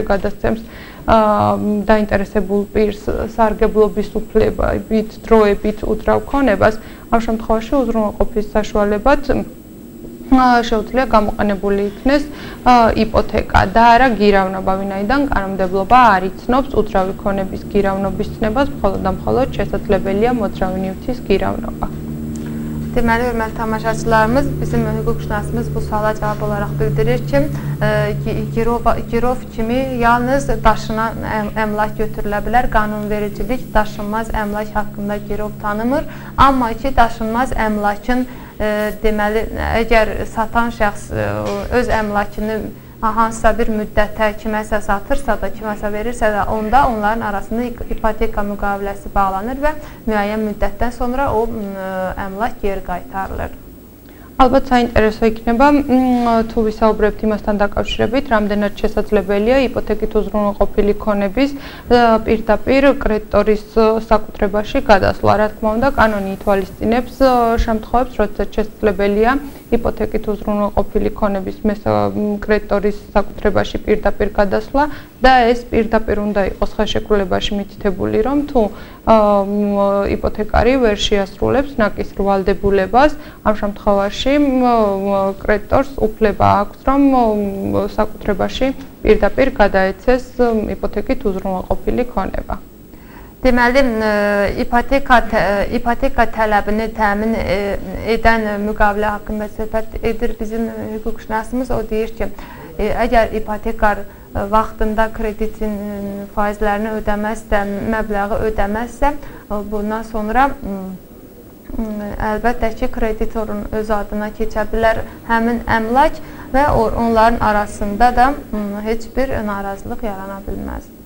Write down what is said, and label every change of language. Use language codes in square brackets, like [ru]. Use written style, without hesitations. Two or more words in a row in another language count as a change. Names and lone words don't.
[ka] გადასცემს დაინტერესებულ პირს სარგებლობის უფლებებით, დროებით უძრავ ქონებას, ამ შემთხვევაში უზრუნველყოფის საშუალებად შეუძლია გამოყენებული იქნეს იპოთეკა და არა გირავნობა, ვინაიდან კანონმდებლობა არ იცნობს უძრავი ქონების გირავნობის ცნებას, მხოლოდ და მხოლოდ შესაძლებელია მოძრავი ნივთის გირავნობა. [az] Deməli, hörmətli tamaşaçılarımız, bizim hüquqşünasımız bu suala cavab olaraq bildirir ki, girov kimi yalnız daşınan əmlak götürülə bilər. Qanunvericilik daşınmaz əmlak haqqında girov tanımır. Amma ki, daşınmaz əmlakın deməli, əgər satan şəxs öz əmlakını hansısa bir müddətə kiməsə satırsa da, kiməsə verirsə də, onda onların arasında ipoteka müqaviləsi bağlanır və müəyyən müddətdən sonra o əmlak geri qaytarılır. [ka] ალბათ საინტერესო იქნება თუ ვისაუბრებთ იმასთან დაკავშირებით, რამდენად შესაძლებელია იპოთეკით უზრუნველყოფილი ქონების პირდაპირ კრედიტორის საკუთრებაში გადასვლა. რა თქმა უნდა, კანონი ითვალისწინებს შემთხვევებს, როდესაც შესაძლებელია იპოთეკით უზრუნველყოფილი ქონების კრედიტორის საკუთრებაში პირდაპირ გადასვლა და ეს პირდაპირ უნდა იყოს ხელშეკრულებაში მითითებული, რომ თუ იპოთეკარი ვერ შეასრულებს ნაკისრ ვალდებულებას, ამ შემთხვევაში კრედიტორს უფლება აქვს, რომ საკუთრებაში პირდაპირ გადაეცეს იპოთეკით უზრუნველყოფილი ქონება. [az] Deməli, ipoteka tələbini təmin edən müqavilə haqqında söhbət edir bizim hüquqşünasımız. O deyir ki, əgər ipotekar vaxtında kreditin faizlərini ödəməzsə, məbləği ödəməzsə, bundan sonra əlbəttə ki, kreditorun öz adına keçə bilər həmin əmlak və onların arasında da heç bir narazılıq yarana bilməz.